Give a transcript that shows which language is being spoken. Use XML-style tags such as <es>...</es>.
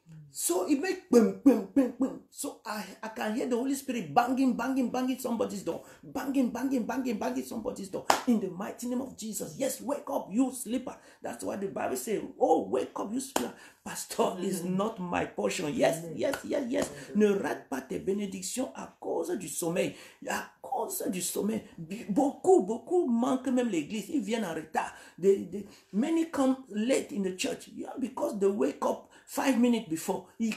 <en>So it makes boom, boom, boom, boom. So I can hear the Holy Spirit banging, banging, banging somebody's door. Banging, banging, banging, banging somebody's door. In the mighty name of Jesus. Yes, wake up, you sleeper. That's what the Bible says. Oh, wake up, you sleeper. Pastor is not my portion. Yes, yes, yes, yes.</en> <fr>Ne rate pas tes bénédictions à cause du sommeil. À cause du sommeil. Beaucoup manquent même l'église. Ils viennent en retard.</fr> <en>Many come late in the church. Yeah, because they wake up 5 minutes before.</en>